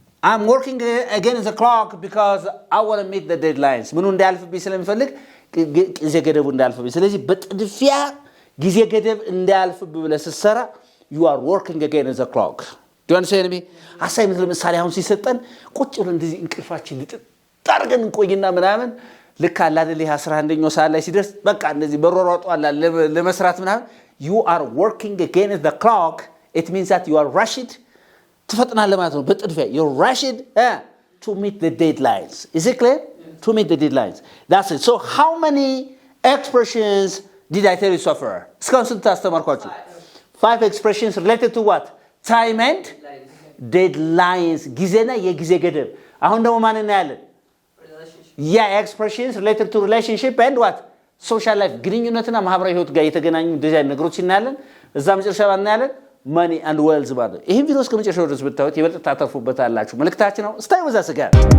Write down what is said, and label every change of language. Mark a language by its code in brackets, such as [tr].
[en] I'm working against the clock because I want to meet the deadlines. [am] ምኑ እንዳያልፍብኝ ስለምፈልግ ጊዜ ገደቡ እንዳያልፍብኝ። ስለዚህ በጥድፊያ ጊዜ ገደብ እንዳያልፍብኝ ብለህ ስትሰራ [en] you are working against the clock. Do you understand me? [am] አሳይመንት ለምሳሌ አሁን ሲሰጠን ቁጭ ብለን እንደዚህ እንቅልፋችን ልጥጣርገን እንቆይና ምናምን ልክ አለ አይደል 11ኛው ሰዓት ላይ ሲደርስ በቃ እንደዚህ በሮሮጦ አለ ለመስራት ምናምን [en] you are working against the clock. It means that you are rushed. [am] ትፈጥናለህ ማለት ነው በጥድፊያ [en] you're rushed to meet the deadlines. Is it clear? To meet the deadlines. That's it. So how many expressions did I tell you so far? [am] እስካሁን ስንት አስተማርኳችሁ? [en] 5 expressions related to what? Time and deadlines. [am] ጊዜና የጊዜ ገደብ። አሁን ደግሞ ማን እናያለን? [en] Yeah, expressions related to relationship and what? Social life. [am] ግንኙነትና ማህበራዊ ህይወት ጋር የተገናኙ እንደዚህ አይነት ነገሮች እናያለን። እዛ መጨረሻ እናያለን [en] money and wealth [am] ማለት ነው። ይሄን ቪዲዮ እስከ መጨረሻው ድረስ ብታዩት ይበልጥ ታተርፉበታላችሁ። መልእክታችን ነው። [en] Stay with us again.